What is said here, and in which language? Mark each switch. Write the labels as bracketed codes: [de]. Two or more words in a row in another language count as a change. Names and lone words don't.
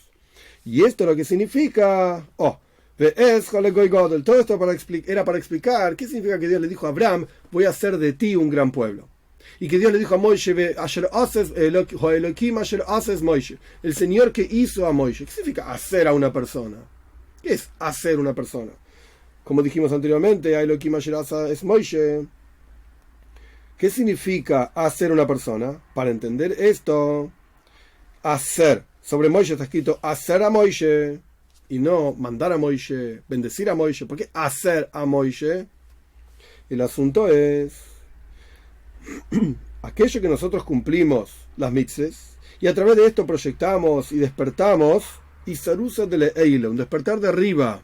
[es] Y esto es lo que significa, todo esto era para explicar qué significa que Dios le dijo a Abraham, voy a hacer de ti un gran pueblo. Y que Dios le dijo a Moishe, el Señor que hizo a Moishe. ¿Qué significa hacer a una persona? ¿Qué es hacer una persona? Como dijimos anteriormente, [he] אלוהים אשר עשה את משה. [es] ¿Qué significa hacer una persona? Para entender esto, hacer. Sobre Moishe está escrito hacer a Moishe y no mandar a Moishe, bendecir a Moishe. ¿Por qué hacer a Moishe? El asunto es aquello que nosotros cumplimos las mitzvahs y a través de esto proyectamos y despertamos [arc] אתערותא דלעילא, [es] un despertar de arriba.